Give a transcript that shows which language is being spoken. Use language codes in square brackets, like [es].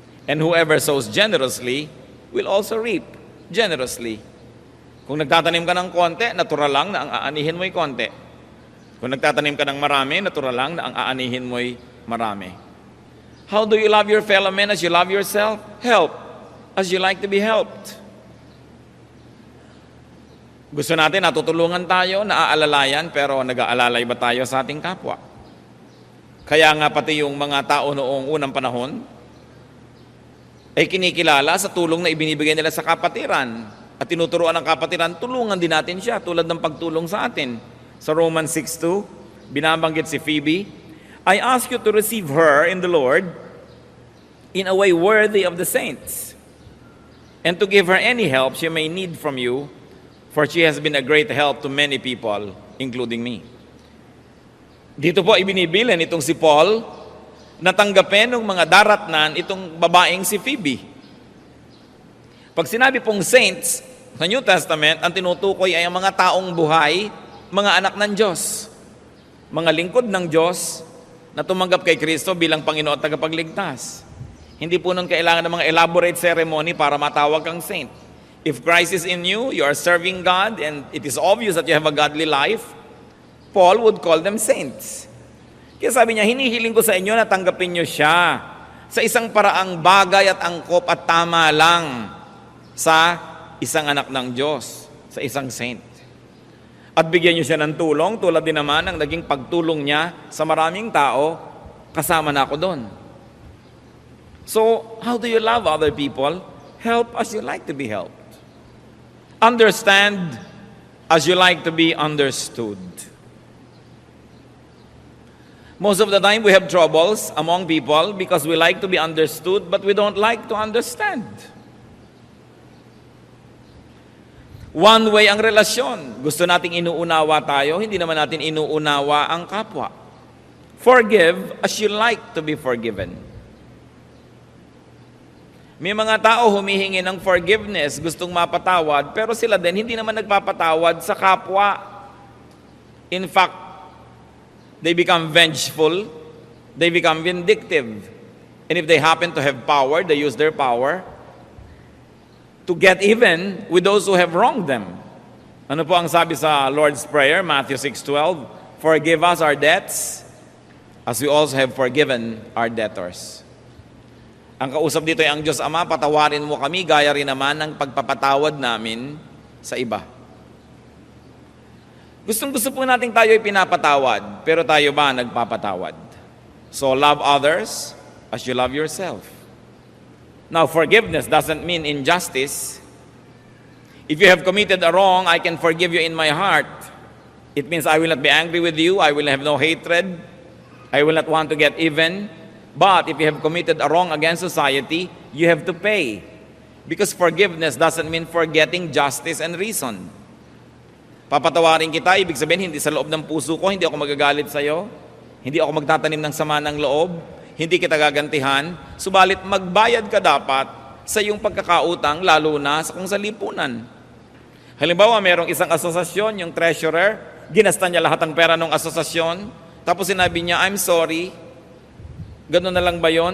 [en] And whoever sows generously will also reap generously. [tl] Kung nagtatanim ka ng konti, natural lang na ang aanihin mo'y konti. Kung nagtatanim ka ng marami, natural lang na ang aanihin mo'y marami. [en] How do you love your fellow man as you love yourself? Help as you like to be helped. [tl] Gusto natin, natutulungan tayo, naaalalayan, pero nag-aalalay ba tayo sa ating kapwa? Kaya nga pati yung mga tao noong unang panahon, ay kinikilala sa tulong na ibinibigay nila sa kapatiran. At tinuturuan ng kapatiran, tulungan din natin siya, tulad ng pagtulong sa atin. Sa Romans 6:2, binabanggit si Phoebe, [en] I ask you to receive her in the Lord in a way worthy of the saints, and to give her any help she may need from you, for she has been a great help to many people, including me. [tl] Dito po ibinibilin itong si Paul na tanggapin ng mga daratnan itong babaeng si Phoebe. Pag sinabi pong saints sa New Testament, ang tinutukoy ay ang mga taong buhay, mga anak ng Diyos, mga lingkod ng Diyos na tumanggap kay Kristo bilang Panginoon at tagapagligtas. Hindi po nun kailangan ng mga elaborate ceremony para matawag kang saint. [en] If Christ is in you, you are serving God, and it is obvious that you have a godly life, Paul would call them saints. [tl] Kaya sabi niya, hinihiling ko sa inyo na tanggapin niyo siya sa isang paraang bagay at angkop at tama lang sa isang anak ng Diyos, sa isang saint. At bigyan niyo siya ng tulong, tulad din naman ng naging pagtulong niya sa maraming tao, kasama na ako doon. [en] So, how do you love other people? Help as you like to be helped. Understand as you like to be understood. Most of the time, we have troubles among people because we like to be understood, but we don't like to understand. [tl] One way ang relasyon. Gusto nating inuunawa tayo, hindi naman natin inuunawa ang kapwa. [en] Forgive as you like to be forgiven. [tl] May mga tao humihingi ng forgiveness, gustong mapatawad, pero sila din hindi naman nagpapatawad sa kapwa. [en] In fact, they become vengeful, they become vindictive. And if they happen to have power, they use their power to get even with those who have wronged them. [tl] Ano po ang sabi sa Lord's Prayer, Matthew 6:12? [en] Forgive us our debts, as we also have forgiven our debtors. [tl] Ang kausap dito ay ang Diyos Ama, patawarin mo kami, gaya rin naman ng pagpapatawad namin sa iba. Gustong-gusto po natin tayo ay pinapatawad, pero tayo ba nagpapatawad? [en] So love others as you love yourself. Now, forgiveness doesn't mean injustice. If you have committed a wrong, I can forgive you in my heart. It means I will not be angry with you, I will have no hatred, I will not want to get even. But if you have committed a wrong against society, you have to pay. Because forgiveness doesn't mean forgetting justice and reason. [tl] Papatawarin kita, ibig sabihin, hindi sa loob ng puso ko, hindi ako magagalit sa'yo, hindi ako magtatanim ng sama ng loob, hindi kita gagantihan, subalit magbayad ka dapat sa iyong pagkakautang, lalo na sa kung sa lipunan. Halimbawa, merong isang asosasyon, yung treasurer, ginasta niya lahat ng pera ng asosasyon, tapos sinabi niya, [en] I'm sorry. [tl] Ganun na lang ba yun?